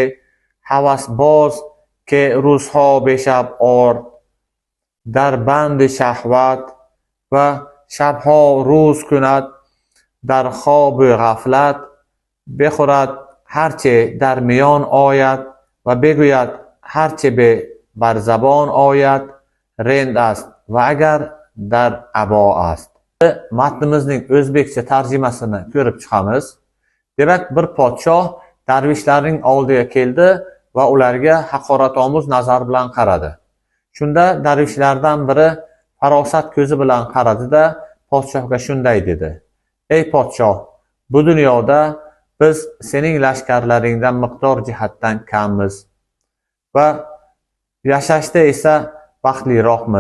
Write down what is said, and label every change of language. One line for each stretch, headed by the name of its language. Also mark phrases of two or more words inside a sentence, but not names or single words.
Persian: هوسباز که روزها به شب آرد در بند شهوت و شبها روز کند در خواب غفلت بخورد هرچه در میان آید و بگوید هرچه بر زبان آید رند است و اگر در عبا است.
Uzbek: Matnimizning o'zbekcha tarjimasini ko'rib chiqamiz. Demak, bir podshoh darvishlarning oldiga keldi va ularga haqoratomuz nazar bilan qaradi. Shunda darvishlardan biri farosat ko'zi bilan qaradi-da, podshohga shunday dedi: "Ey podshoh, bu dunyoda biz sening lashkarlaringdan miqdor jihatdan kammiz va yashashda esa baxtliroqmiz.